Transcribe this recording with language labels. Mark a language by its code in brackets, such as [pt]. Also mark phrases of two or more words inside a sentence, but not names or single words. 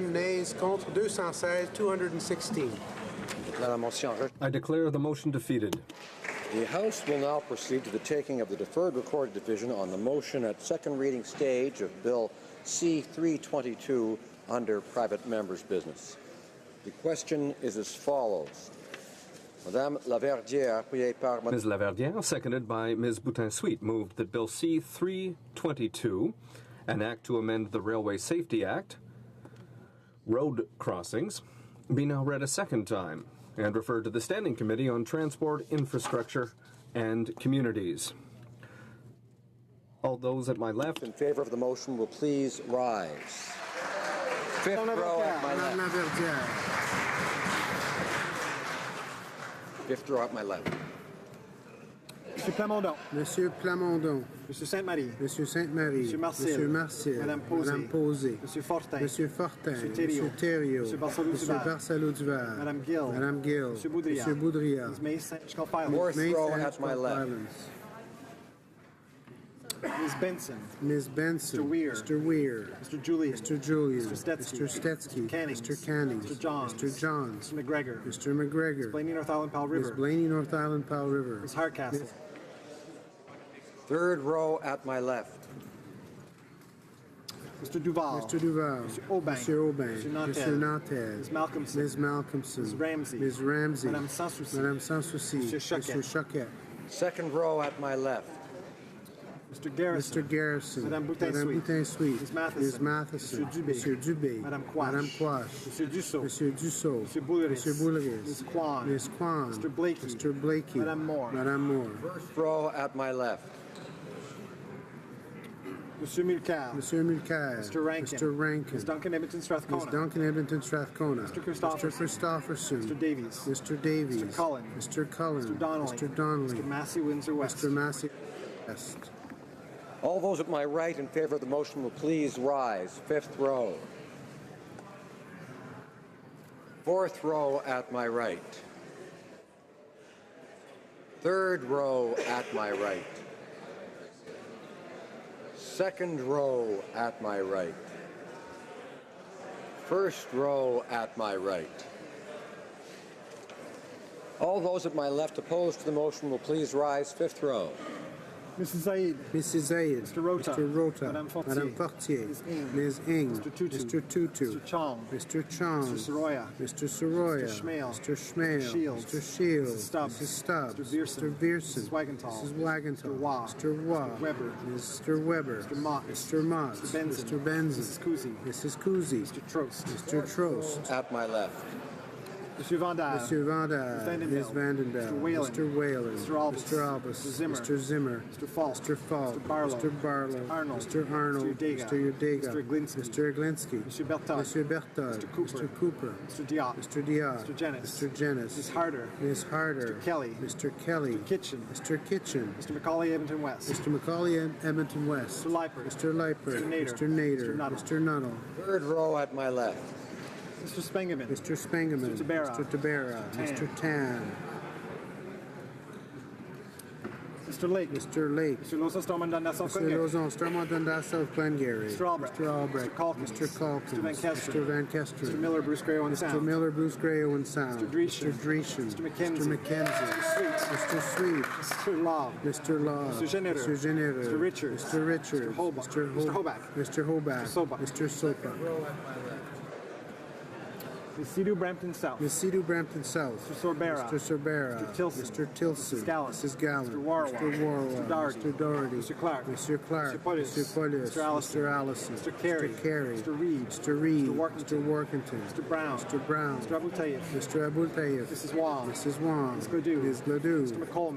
[fr] Nays contre 216, 216. La motion rejetée. [en] I declare the motion defeated. The House will now proceed to the taking of the deferred recorded division on the motion at second reading stage of Bill C-322 under private members' business. The question is as follows. [fr] Madame Laverdière, appuyée par [en] Ms. Laverdière, seconded by Ms. Boutin-Sweet, moved that Bill C-322, an act to amend the Railway Safety Act, road crossings, be now read a second time and referred to the Standing Committee on Transport, Infrastructure, and Communities. All those at my left in favor of the motion will please rise. Fifth row at my [fr] Madame [en] left. Laverdière. Fifth row at my left. [fr] Monsieur Plamondon. Monsieur Plamondon. Monsieur Sainte-Marie. Monsieur Sainte-Marie. Monsieur Marcel. Monsieur Marcel. Madame Posé. Madame Posé. Monsieur Fortin. Monsieur Fortin. Monsieur Thériault. Monsieur Thériault. Monsieur Barcelou-Duval. Monsieur Barcelou-Duval. Madame Gill. Madame Gill. Monsieur Boudria. Monsieur Boudria. [en] Ms. May Scott Files. Fourth Ms. row May at my left. Islands. Ms. Benson. Ms. Benson. Mr. Weir. Mr. Weir. Mr. Julian. Mr. Julian. Mr. Stetsky. Mr. Stetsky. Mr. Cannings. Mr. Cannings. Mr. Johns. Mr. Johns. Mr. McGregor. Mr. McGregor. Ms. Blaney North Island Powell River. Ms. Blaney North Island Powell River. Ms. Hardcastle. Third row at my left. Mr. Duval. Mr. Duval. [fr] Monsieur Aubin. Monsieur Aubin. Monsieur Nantel. Monsieur Nantel. [en] Ms. Malcolmson. Ms. Malcolmson. Ms. Ramsey. Ms. Ramsey. [fr] Madame Sans Souci. Madame Sans Souci. Monsieur Choquette. Monsieur Choquette. [en] Second row at my left. Mr. Garrison. Mr. Garrison. [fr] Madame Boutin-Sweet. Madame Boutin-Sweet. [en] Ms. Matheson. Ms. Matheson. [fr] Monsieur Dubé. Monsieur Dubé. Madame Quash. Madame Quash. Monsieur Dussault. Monsieur Dussault. Monsieur Boulris. Monsieur Boulris. [en] Ms. Kwan. Ms. Kwan. Mr. Blakey. Mr. Blakey. [fr] Madame Moore. Madame Moore. [en] First row at my left. [fr] Monsieur Mulcair. Monsieur Mulcair. [en] Mr. Rankin. Mr. Rankin. Ms. Duncan Edmonton Strathcona. Ms. Duncan Edmonton Strathcona. Mr. Christopherson. Mr. Christopherson. Mr. Davies. Mr. Davies. Mr. Cullen. Mr. Cullen. Mr. Donnelly. Mr. Donnelly. Mr. Massey, Windsor West. Mr. Massey West. All those at my right in favor of the motion will please rise. Fifth row. Fourth row at my right. Third row at my right. Second row at my right. First row at my right. All those at my left opposed to the motion will please rise. Fifth row. Mrs. Zaid. Mrs. Zaid. Mr. Rota. Mr. Rota. [fr] Madame Fortier. Madame Fortier. [en] Ms. Ing. Ms. Ing. Mr. Tutu. Mr. Tutu. Mr. Chong. Mr. Chong. Mr. Soroya. Mr. Soroya. Mr. Schmale. Mr. Schmale. Mr. Shields. Mr. Shields. Mrs. Stubbs. Mrs. Stubbs. Mr. Vierson. Mr. Vierson. Mrs. Wagenthal. Mrs. Wagenthal. Mr. Waugh. Mr. Waugh. Mr. Weber. Mr. Weber. Mr. Mott. Mr. Mott. Mr. Benson. Mr. Benson. Mrs. Kuzi. Mrs. Kuzi. Mr. Trost. Mr. Trost. At my left. [fr] Monsieur Vandal. Monsieur Vandal. [en] Vandenberg. Ms. Vandenberg. Mr. Whalen. Mr. Whalen. Mr. Albus. Mr. Albus. Mr. Zimmer. Mr. Zimmer. Mr. Falk. Mr. Falk. Mr. Barlow. Mr. Barlow. Mr. Arnold. Mr. Arnold. Mr. Udega. Mr. Udega. Mr. Glinsky. Mr. Glinsky. [fr] Monsieur Berthold. Monsieur Berthold. [en] Mr. Cooper. Mr. Cooper. Mr. Diop. Mr. Diop. Mr. Jennis. Mr. Jennis. Ms. Harder. Ms. Harder. Mr. Kelly. Mr. Kelly. Mr. Kitchen. Mr. Kitchen. Mr. Macaulay, Edmonton West. Mr. Macaulay, Edmonton West. Mr. Leipert. Mr. Leipert. Mr. Nader. Mr. Nader. Mr. Nuttall. Mr. Nuttall. Third row at my left. Mr. Spengeman. Mr. Spengeman. Mr. Tabera. Mr. Tabera. Mr. Tan. Mr. Lake. Mr. Lake. Mr. Lozon Stormont Dundas South Mr. Glengarry. Lozon, Stormont Dundas South Glengarry. Mr. Albrecht. Mr. Albrecht. Mr. Calkins. Mr. Calkins. Mr. Van Kesteren. Mr. Van Kesteren. Mr. Miller, Bruce Gray, Owen Mr. Sound. Miller, Bruce Gray, Owen Sound. Mr. Dreeshen. Mr. Dreeshen. Mr. McKenzie. Mr. McKenzie. Mr. Sweet. Mr. Sweet. Mr. Law. Mr. Law. Mr. Genereux. Mr. Genereux. Mr. Richards. Mr. Richards. Mr. Holbach. Mr. Mr. Hoback. Mr. Hoback. Mr. Sopa. Mr. Sopa. Ms. Sidhu, Brampton South. Ms. Sidhu, Brampton South. Mr. Sorbera. Mr. Sorbera. Mr. Tilson. Mr. Tilson. Mrs. Gallant. Mrs. Gallant. Mr. Warwa. Mr. Warwa. Mr. Doherty. Mr. Doherty. Mr. Clark. Mr. Clark. Mr. Polius. Mr. Polius. Mr. Allison. Mr. Allison. Mr. Carey. Mr. Carey. Mr. Reed. Mr. Reed. Mr. Workington. Mr. Workington. Mr. Brown. Mr. Brown. Mr. Abu Tayyip. Mr. Abul Tayyip. Mrs. Wong. Mrs. Wong. Ms. Gladue. Ms. Gladue. Mr. McColeman.